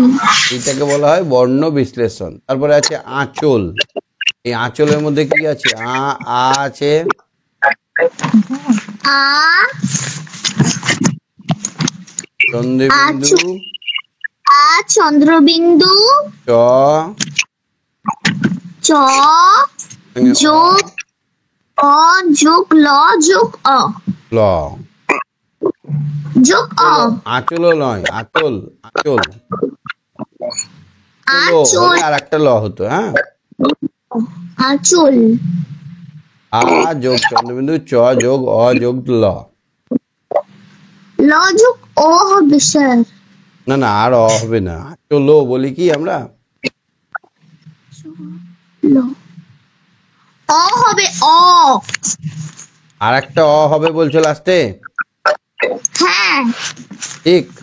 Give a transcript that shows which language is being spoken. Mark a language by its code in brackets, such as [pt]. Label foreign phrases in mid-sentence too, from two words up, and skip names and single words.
[bn] এটাকে বলা হয় বর্ণ বিশ্লেষণ। তারপরে আছে আঁচল। এই আঁচলের মধ্যে কি আছে? আ আছে, আ চন্দ্রবিন্দু, আ চন্দ্রবিন্দু, চ চ যোগ অ যোগ ল যোগ অ ল। যোগ অ। আঁচল নয়, আঁচল। আঁচল আঁচল, আর একটা ল হতো। হ্যাঁ, আঁচল। আ যোগ চন্দ্রবিন্দু, চ যোগ অ যোগ ল। ল যোগ ও হবে স্যার। না না, আর অ হবে না, চলো বলি কি আমরা। ল অ হবে, অ। আর একটা অ হবে বলছো লাস্টে? হ্যাঁ ঠিক।